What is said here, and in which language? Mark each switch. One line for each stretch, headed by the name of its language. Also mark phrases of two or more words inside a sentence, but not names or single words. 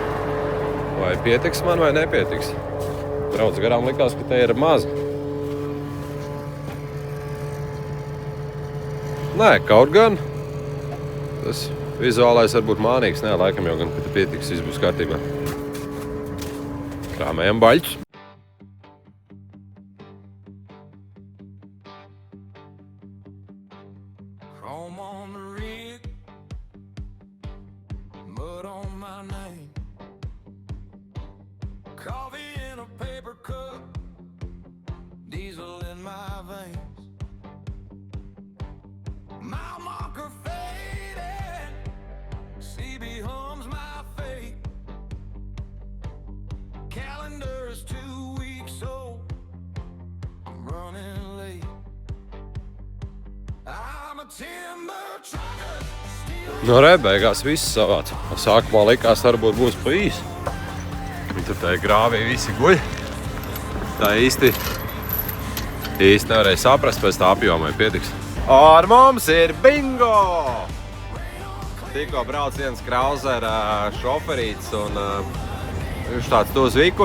Latvian: Vai pietiks man vai nepietiks? Brauc garām likās, ka te ir maz. Nē, kaut gan. Tas vizuālais varbūt mānīgs. Nē, laikam jau gan, ka te pietiks, viss būs kārtībā. Krāmējam baļķus.
English: Chrome on the rig, mud on my name. Coffee in a paper cup, diesel in my veins. Mile marker faded, CB hums my fate. Calendar is 2 weeks old, I'm running late. I'm a timber trucker,
Latvian: No re, beigās viss savāc. Sākumā likās, varbūt būs pa īsi. Un tur tā grāvī visi guļ. Tā īsti nevarēja saprast pēc tā apjoma, vai pietiks. Ar mums ir bingo! Tikko brauc viens Krauser šoferīts un viņš tāds to zviku.